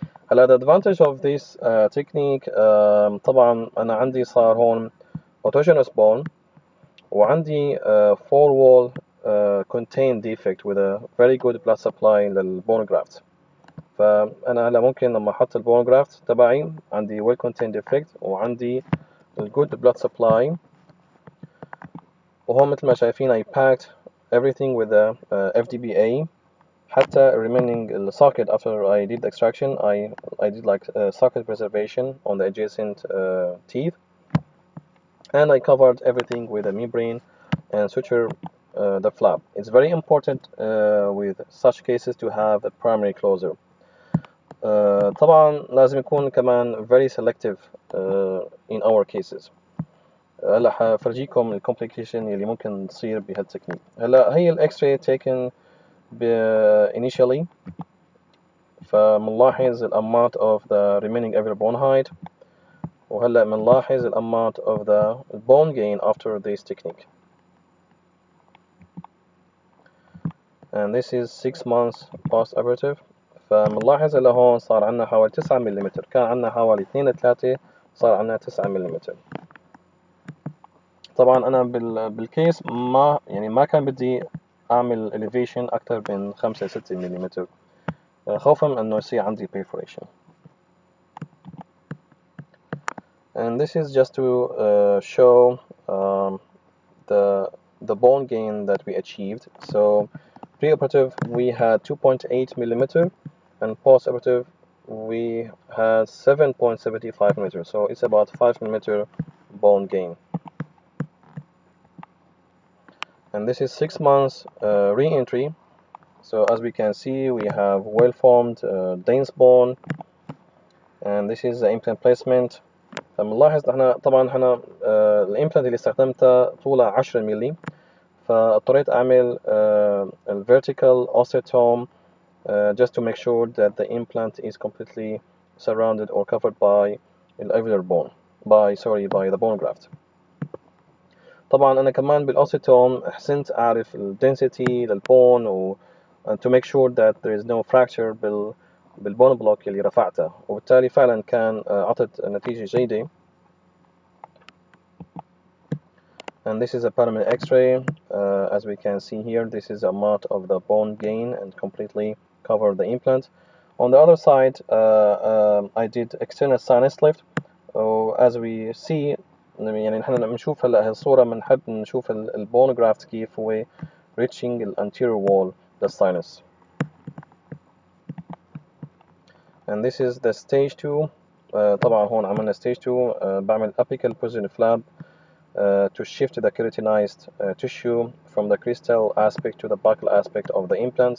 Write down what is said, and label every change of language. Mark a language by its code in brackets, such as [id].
[en] هلا the advantage of this technique [ar] طبعا أنا عندي صار هون [en] autogenous bone وعندي 4 wall contained defect with a very good blood supply للبون graft. [ar] فأنا هلا ممكن لما أحط البون graft تبعي عندي [en] well contained defect [ar] وعندي [en] good blood supply. [ar] وهون مثل ما شايفين [en] I packed everything with the FDBA. حتى remaining socket after I did the extraction, I did like socket preservation on the adjacent teeth, and I covered everything with a membrane and suture the flap. It's very important with such cases to have a primary closer. [ar] طبعا لازم يكون كمان [en] very selective in our cases. [ar] هلا حفرجيكم الكومبليكيشن اللي ممكن تصير بهالتكنيك. هلا هي الاكس راي taken initially. [en] فمنلاحظ الامount of the remaining average bone height، [ar] وهلا منلاحظ [en] الامount of the bone gain after this technique. And this is 6 months post operative. [ar] فمنلاحظ هلا هون صار عنا حوالي 9 ملم، كان عنا حوالي 2 3 صار عنا 9 ملم. طبعا انا بالكيس ما كان بدي اعمل elevation اكثر من 5 6 ملم خوفا من انه يصير عندي perforation. [en] And this is just to show the the bone gain that we achieved. So preoperative we had 2.8 millimeter, and postoperative we had 7.75 millimeter. So it's about 5 millimeter bone gain. And this is 6 months re-entry. So as we can see, we have well-formed dense bone, and this is the implant placement. [ar] فبنلاحظ احنا طبعا احنا الامبلانت اللي استخدمته طوله 10 مللي، فاضطريت اعمل [en] الvertical osteotome just to make sure that the implant is completely surrounded or covered by alveolar bone, by the bone graft. [ar] طبعا انا كمان بالاوستيوم حسنت اعرف الدنسيتي للبون [en] to make sure that there is no fracture [ar] بالبون بلوك اللي رفعته، وبالتالي فعلا كان عطت نتيجة جيدة. [en] And this is a parameter X-ray. As we can see here, this is a amount of the bone gain and completely cover the implant. On the other side, I did external sinus lift. As we see [ar] يعني نحن بنشوف هلا الصورة بنحب نشوف البون جرافت كيف هو [en] reaching the anterior wall, the sinus. And this is the stage 2. [ar] طبعا هون عملنا stage 2. [en] بعمل apical position flap to shift the keratinized tissue from the crestal aspect to the buccal aspect of the implant.